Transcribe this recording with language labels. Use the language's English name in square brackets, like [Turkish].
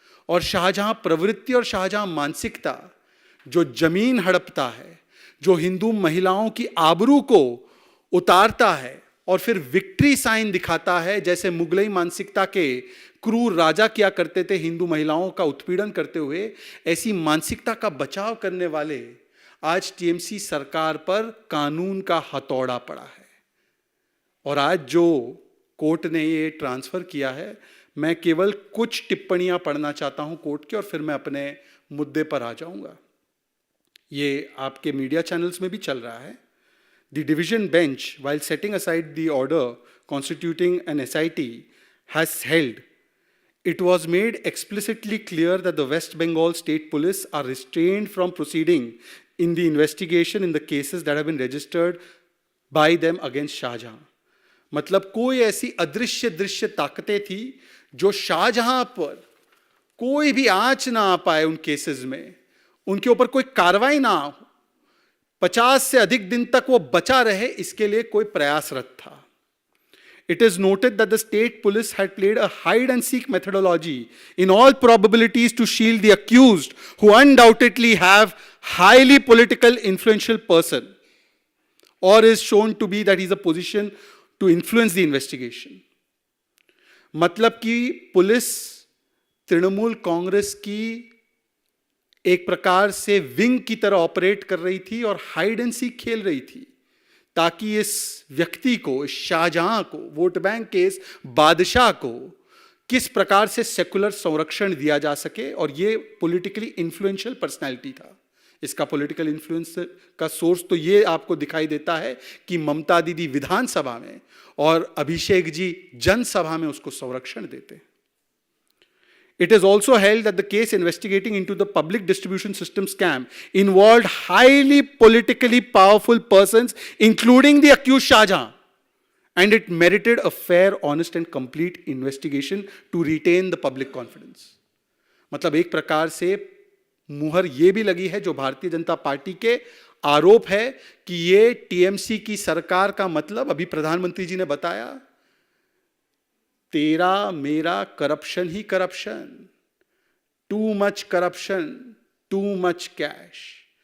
[Hindi] और शाहजहां प्रवृत्ति और शाहजहां मानसिकता जो जमीन हड़पता है, जो हिंदू महिलाओं की आबरू को उतारता है और फिर विक्ट्री साइन दिखाता है, जैसे मुगलई मानसिकता के क्रूर राजा किया करते थे हिंदू महिलाओं का उत्पीड़न करते हुए, ऐसी मानसिकता का बचाव करने वाले आज टीएमसी सरकार पर कानून का हथौड़ा पड़ा है। और आज जो कोर्ट ने ये ट्रांसफर किया है, मैं केवल कुछ टिप्पणियां पढ़ना चाहता हूं कोर्ट की और फिर मैं अपने मुद्दे पर आ जाऊंगा। ये आपके मीडिया चैनल्स में भी चल रहा है। [English] The division bench, while setting aside the order constituting an SIT, has held it was made explicitly clear that the West Bengal State Police are restrained from proceeding in the investigation in the cases that have been registered by them against Shahjahan. [Hindi] मतलब कोई ऐसी अदृश्य दृश्य ताकतें थी जो शाहजहां पर कोई भी आंच ना आ पाए उन केसेस में, उनके ऊपर कोई कार्रवाई ना हो, 50 से अधिक दिन तक वो बचा रहे, इसके लिए कोई प्रयासरत था। [English] It is noted that the state police had played a hide and seek methodology in all probabilities to shield the accused, who undoubtedly have highly political influential person, or is shown to be that he is a position to influence the investigation। [Hindi] मतलब कि police Trinamool Congress की एक प्रकार से wing की तरह operate कर रही थी और हाइड एंड सीक खेल रही थी, ताकि इस व्यक्ति को, इस शाहजहां को, वोट बैंक के इस बादशाह को किस प्रकार से सेकुलर संरक्षण दिया जा सके। और ये पॉलिटिकली इन्फ्लुएंशियल पर्सनैलिटी था। इसका पॉलिटिकल इन्फ्लुएंस का सोर्स तो ये आपको दिखाई देता है कि ममता दीदी विधानसभा में और अभिषेक जी जनसभा में उसको संरक्षण देते हैं। [English] It is also held that the case investigating into the public distribution system scam involved highly politically powerful persons, including the accused Shah Jahan, and it merited a fair, honest and complete investigation to retain the public confidence. [Hindi] मतलब एक प्रकार से मुहर ये भी लगी है जो भारतीय जनता पार्टी के आरोप है कि ये टीएमसी की सरकार का मतलब, अभी प्रधानमंत्री जी ने बताया, तेरा मेरा करप्शन ही corruption, [English] Too much corruption, too much cash.